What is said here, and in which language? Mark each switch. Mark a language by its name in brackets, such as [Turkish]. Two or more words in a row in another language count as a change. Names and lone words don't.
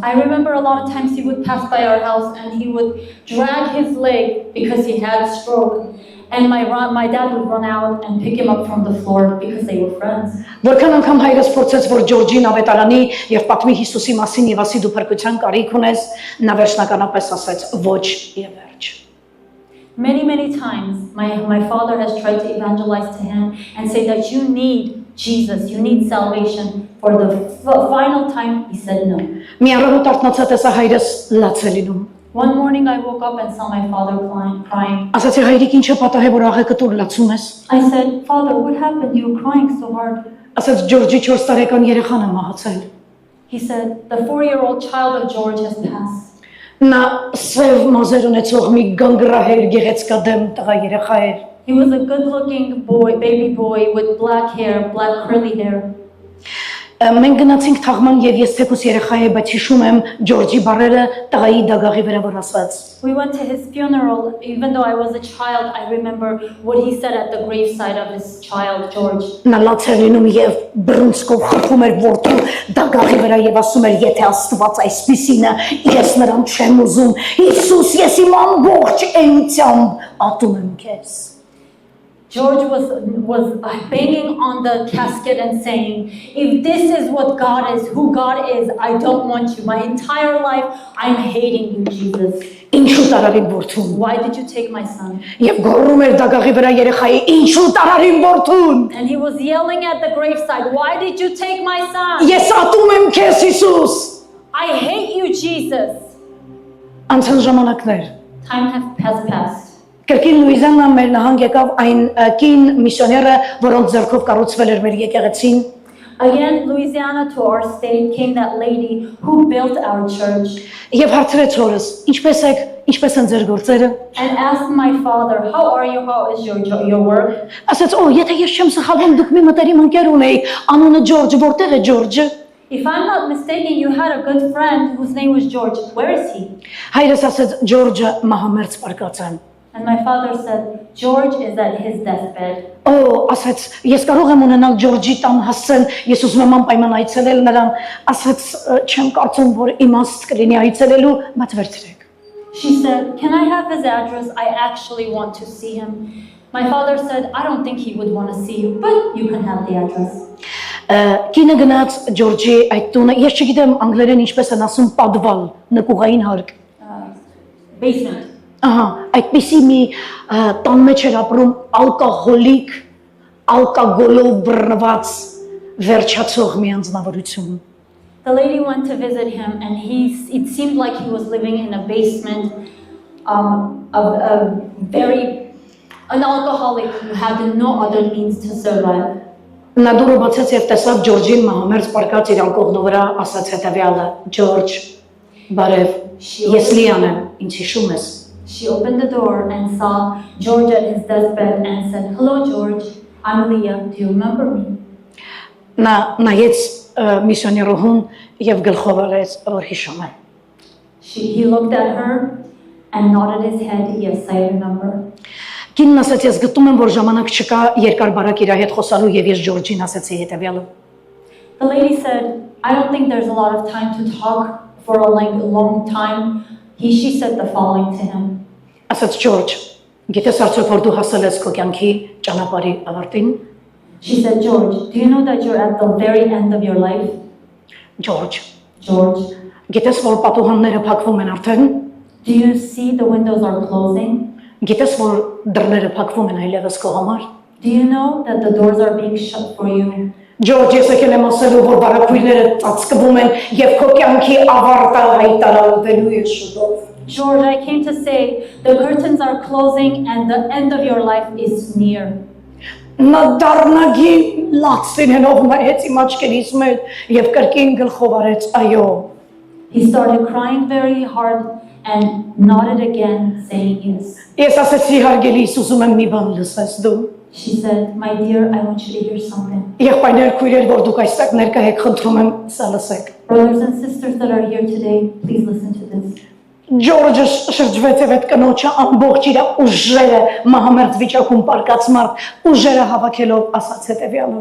[English] I remember a lot of times he would pass by our house and he would drag his leg because he had a stroke. And my dad would run out and pick him up from the floor because they were friends. [Armenian] Որքան անգամ հայրս փորձեց, որ Ջորջին ավետարանի եւ պատմի Հիսուսի մասին եւ ասի դու փրկության կարիք ունես, նա վերջնականապես ասաց ոչ եւ վերջ։ [English] Many times my father has tried to evangelize to him and say that you need Jesus, you need salvation. For the final time, he said no. [Armenian] Մի առավոտ արթնացա տեսա հայրս լաց է լինում։ [English] One morning I woke up and saw my father crying. [Armenian] Ասացի հայրիկ ինչ է պատահել, որ աղեկը դուր լացում ես։ [English] I said, Father, what happened? You were crying so hard. [Armenian] Ասաց Ջորջի 4 տարեկան երեխան է մահացել։ [English] He said, the 4-year-old child of George has passed. [Armenian] Նա սև մազեր ունեցող մի գանգրահեր գեղեցկադեմ տղա երեխա էր։ [English] He was a good-looking boy, baby boy with black hair, black curly hair. [Armenian] Մենք գնացինք թաղման եւ ես թեկուս երեխա եմ, բայց հիշում եմ Ջորջի բառերը տղայի դագաղի վրա որ ասաց։ [English] We went to his funeral. Even though I was a child, I remember what he said at the graveside of his child, George. [Armenian] Նա լաց էր լինում եւ բռունցքով խփում էր որդու դագաղի վրա եւ ասում էր, եթե Աստված այսպիսին է, ես նրան չեմ ուզում։ Հիսուս, ես իմ ամբողջ էությամբ ատում եմ քեզ։ [English] George was banging on the casket and saying, if this is what God is, who God is, I don't want you. My entire life, I'm hating you, Jesus. [Armenian] Ինչու տարարին որդուն։ [English] Why did you take my son? [Armenian] Եվ գոռում էր դագաղի վրա երեխայի, ինչու տարարին որդուն։ [English] And he was yelling at the graveside, why did you take my son? [Armenian] Ես ատում եմ քեզ Հիսուս։ [English] I hate you, Jesus. [Armenian] Անցան ժամանակներ։ [English] Time has passed. [Armenian] Կրկին Լուիզիանա մեր նահանգ եկավ այն կին միսիոները, որոնց ձեռքով կառուցվել էր մեր եկեղեցին։ [English] Again, Louisiana to our state came that lady who built our church. [Armenian] Եվ հարցրեց հորս, ինչպես եք, ինչպես են ձեր գործերը։ [English] And asked my father, how are you, how is your work? [Armenian] Ասաց, օ, եթե ես չեմ սխալվում, դուք մի մտերիմ ընկեր ունեիք, անունը Ջորջ, որտեղ է Ջորջը։ [English] If I'm not mistaken, you had a good friend whose name was George. Where is he? [Armenian] Հայրս ասաց, Ջորջը մահամերձ պարկած է։ [English] And my father said, George is at his deathbed. [Armenian] Օ, ասաց, ես կարող եմ ունենալ Ջորջի տան հասցեն, ես ուզում եմ անպայման այցելել նրան, ասաց, չեմ կարծում, որ իմաստ կլինի այցելելու, բայց վերցրեք։ [English] She said, can I have his address? I actually want to see him. My father said, I don't think he would want to see you, but you can have the address. [Armenian] Կինը գնաց Ջորջի այդ տունը, ես չգիտեմ անգլերեն ինչպես են ասում պատվալ, նկուղային հարկ։ [English] Basement. [Armenian] Ահա, այդպիսի մի տան մեջ էր ապրում ալկոհոլիկ, ալկոգոլով բռնված վերջացող մի անձնավորություն։ [English] The lady went to visit him and it seemed like he was living in a basement, an alcoholic who had no other means to survive. [Armenian] Նա դուրը բացեց եւ տեսավ Ջորջին մահամերձ պարկած իր ալկոհոլի վրա, ասաց հետեւյալը. Ջորջ, բարև, ես Լիան եմ, ինձ հիշում ես։ [English] She opened the door and saw George at his deathbed and said, hello, George. I'm Leah, do you remember me? [Armenian] Նա նայեց միսիոներուհուն եւ գլխով արեց, որ հիշում է։ [English] He looked at her and nodded his head, yes, I remember. [Armenian] Կինն ասաց, ես գտնում եմ, որ ժամանակ չկա երկար բարակ իր հետ խոսալու եւ ես Ջորջին ասացի հետեւյալը։ [English] The lady said, I don't think there's a lot of time to talk for a long time. She said the following to him. [Armenian] Ասաց Ջորջ, գիտես արդյոք որ դու հասել ես քո կյանքի ճանապարհի ավարտին։ [English] She said, George, do you know that you're at the very end of your life? [Armenian] Ջորջ, [English] George, [Armenian] գիտես որ պատուհանները փակվում են արդեն։ [English] do you see the windows are closing? [Armenian] Գիտես որ դռները փակվում են այլևս քո համար։ [English] Do you know that the doors are being shut for you? [Armenian] Ջորջ, ես եկել եմ ասելու, որ բարակույրները ծածկվում են եւ քո կյանքի ավարտը հայտարարվելու է շուտով։ [English] George, I came to say the curtains are closing and the end of your life is near. [Armenian] Նա դառնագին լացինելով նայեց իմ աչքերից մեջ եւ կրկին գլխով արեց այո։ [English] He started crying very hard and nodded again, saying yes. [Armenian] Ես ասեցի հարգելիս, ուզում եմ մի բան լսես դու։ [English] She said, my dear, I want you to hear something. [Armenian] Եղբայրներ, քույրեր, որ դուք այստեղ ներկա եք, խնդրում եմ սա լսեք։ [English] Brothers and sisters that are here today, please listen to this. [Armenian] Ջորջը շրջվեց եւ այդ կնոջը ամբողջ իր ուժերը մահամերձ վիճակում պարկած մարդ ուժերը հավաքելով ասաց հետեւյալը։